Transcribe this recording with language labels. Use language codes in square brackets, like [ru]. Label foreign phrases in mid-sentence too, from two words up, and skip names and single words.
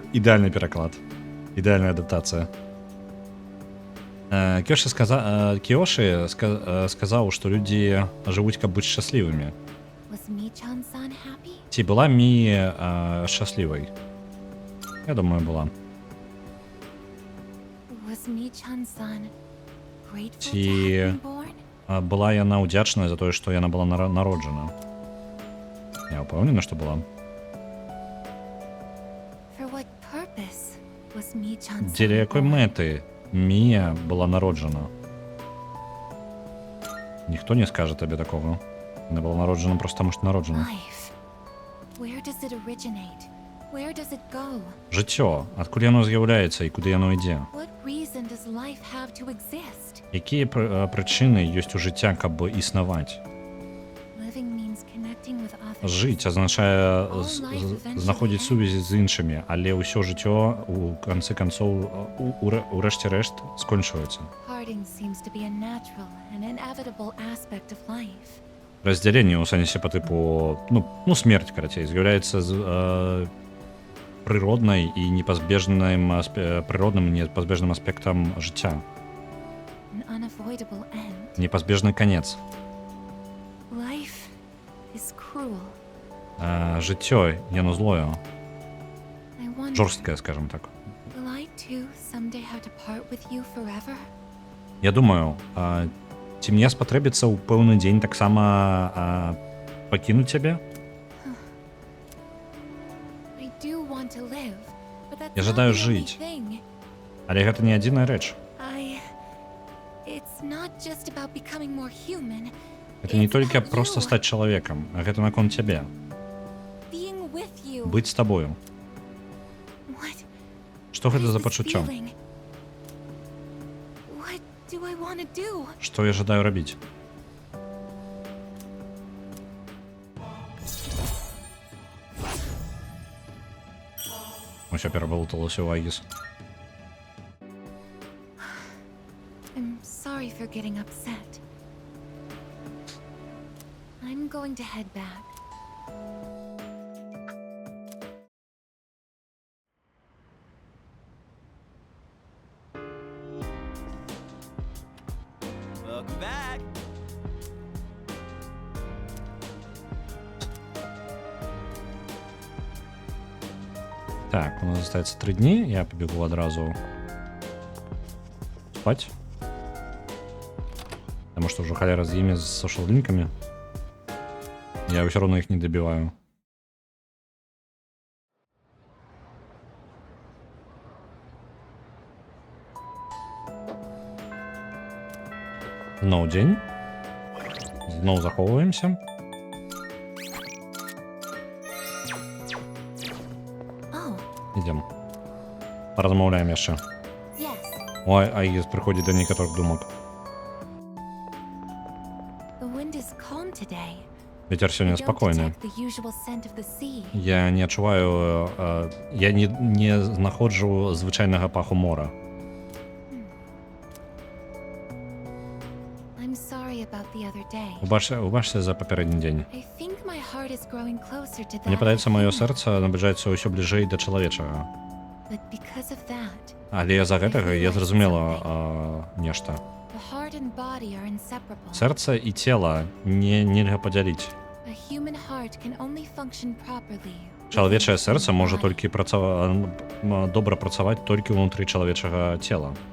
[be] Ідэальны пераклад. Ідэальная адаптацыя. Кіёші сказаў, што людзі жывуць, каб быць шчаслівымі. [en] Was Michan-san happy? [be] Ці была Мі шчаслівай? Я думаю, была. [en] Was Michan-san grateful to [be] Ці [en] have been born? [be] была яна ўдзячная за тое, што яна была народжана? Я ўпэўнены, што была. [en] For what purpose was Michan-san [be] Дзеля якой [en] born? [be] мэты Мія была народжана? Ніхто не скажа табе такога. Яна была народжана проста таму, што народжана. [en] Life. Where does it originate? Where does it go? [be] Жыццё, адкуль яно з'яўляецца і куды яно ідзе? [en] What reason does life have to exist? [be] Якія прычыны ёсць у жыцця, каб існаваць? [en] Living means connecting with others. [be] Жыць азначае знаходзіць сувязі з іншымі, але ўсё жыццё у канцы канцоў у рэшце рэшт скончваецца. [en] Parting seems to be a natural and inevitable aspect of life. [be] Раздзяленне ў сэнсе па тыпу, ну смерць, карацей, з'яўляецца прыроднай і прыродным і непазбежным аспектам жыцця. [en] An unavoidable end. [be] Непазбежны канец. Життя, яно злое. [en] I wonder, [be] Жорстке, скажем так. [en] will I too someday have to part with you forever? [be] Я думаю, ці мне спатрэбіцца ў пэўны дзень таксама пакінуць цябе? [en] I do want to live, but that's [be] Я [en] not [be] жадаю [en] the only [be] жыць. [en] thing. [be] Але гэта не адзіная рэч. [en] It's not just about becoming more human. [be] Гэта не толькі проста стаць чалавекам, а гэта наконт цябе. [en] Being with you. [be] Быць з табою. [en] What [be] Што гэта [en] is [be] за [en] this [be] пачуццё? [en] feeling? What do I want to do? [be] Што я жадаю рабіць? Усё перабалуталася ў Агіс. [en] I'm sorry for getting upset. I'm going to head back. Welcome back. [ru] Так, у нас остается 3 дні, я побегу одразу спать. Потому что уже холера с ними, с социал-линками. Я все равно их не добиваю. [uk] Знову день. Знову заховуємося. Ідемо. Порозмовляємо ще. Ой, Аїс приходить до некоторых думок. [ru] Ветер сегодня спокойный. [uk] Я не відчуваю, я не знаходжу звичайного паху мора. [be] Убачся за попередній день. Мне падаецца, маё сэрца набліжаецца ўсё бліжэй да чалавечага. Але з-за гэтага я зразумела нешта. Сэрца і цела нельга падзяліць. Чалавечае сэрца можа толькі добра працаваць толькі ўнутры чалавечага цела.